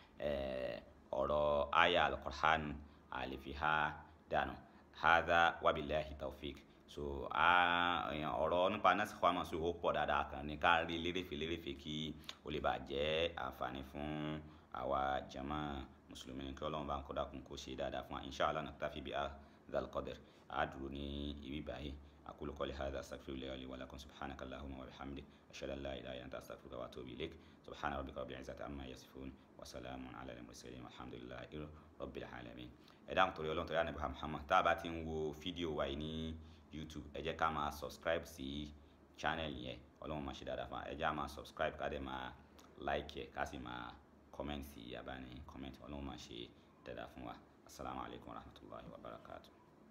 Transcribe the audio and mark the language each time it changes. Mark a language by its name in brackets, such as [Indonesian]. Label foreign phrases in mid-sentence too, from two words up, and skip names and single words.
[Yoruba] ọ̀rọ̀ aya al-Qur'an a lè fi ha dànù [Arabic] هذا وبالله التوفيق [Yoruba] so ọ̀rọ̀ nípa [Arabic] ناسخ ومنسوخ [Yoruba] ó pọ̀ dáadáa kan ní ká rí lérèfé kí ó lè bàa jẹ́ àǹfààní fún àwa jama mùsùlùmí kí Ọlọ́run bá ń kọ́ dákun kó ṣe dáadáa fún wa [Arabic] إن شاء الله نكتفي بهذا القدر [Yoruba] á dúró ní ibi báyìí [Arabic] أقول قولي هذا أستغفر الله لي ولكم سبحانك اللهم وبحمدك أشهد أن لا إله إلا أنت أستغفرك وأتوب إليك سبحان ربك رب العزة عما يصفون وسلام على المرسلين والحمد لله رب العالمين [Yoruba] ẹ dáhùn torí Ọlọ́run torí ànábì Muhammad tá a bá ti ń wo fídíò wa yìí ní YouTube ẹ jẹ́ ká máa subscribe sí channel yẹn Ọlọ́run máa ṣe dáadáa fún wa ẹ jẹ́ ká máa subscribe ká dẹ̀ máa like yẹ ká sì máa comment sí abáni comment Ọlọ́run máa ṣe dáadáa fún wa [Arabic] السلام عليكم ورحمة الله وبركاته.